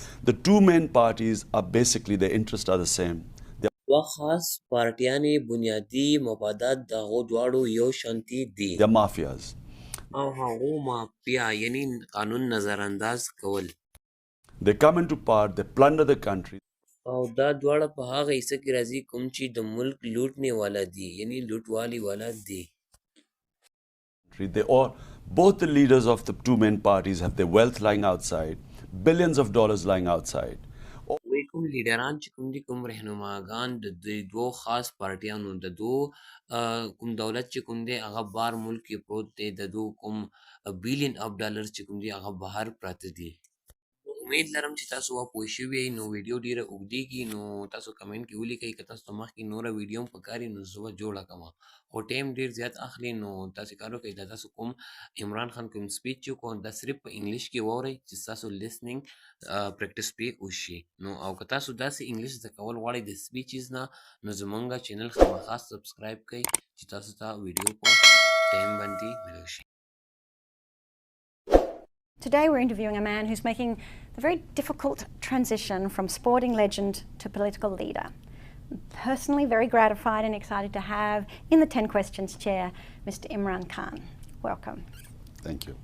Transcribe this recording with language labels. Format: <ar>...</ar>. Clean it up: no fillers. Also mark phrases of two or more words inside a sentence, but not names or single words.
<en>The two main parties are basically their interests are the same.</en> <ps>دوه خاص پارټیانې بنیادي مفادات د هغو دواړو یو شانتي دي.</ps> <en>They're mafias.</en> <ps>او هغو مافیا یعنی قانون نظر انداز کول.</ps> <en>They come into power, they plunder the country.</en> <ps>او دا دواړه په هغه حصه کې راځي کوم چې د ملک لوټنے والا دي یعنی لوټوالي والا دي.</ps> <en>Both the leaders of the two main parties have their wealth lying outside, billions of dollars lying outside.</en> <ps>وی کوم لیډران چې کوم دي کوم رهنماګان د دوو خاص پارټیانو د دوو کوم دولت چې کوم دی هغه بار ملک کې پروت دی د دوو کوم</ps> <en>billion of dollars</en> <ps>چې کوم دي هغه بهر پراته دي. امید لرم چې تاسو پوه شوي یئ. نو ویډیو ډېره اوږدېږي نو تاسو کمنټ کې ولیکئ که تاسو ته مخکې نوره ویډیو هم پکار وي نو زه به جوړه کړمه خو ټایم ډېر زیات اخلي. نو تاسې کار وکئ دا تاسو کوم عمران خان کوم سپیچ چې وکړو دا صرف په انګلیش کې واورئ چې ستاسو</ps> <en>listening practice</en> <ps>پرې وشي. نو او که تاسو داسې انګلیش زده کول غواړئ د سپیچز نه نو زمونږ چینل خامخا سبسکرایب کړئ چې تاسو ته ویډیو په ټایم باندې ملو شي.</ps> <en>Today we're interviewing a man who's making the very difficult transition from sporting legend to political leader. I'm personally very gratified and excited to have in the 10 Questions chair Mr. Imran Khan. Welcome. Thank you.</en>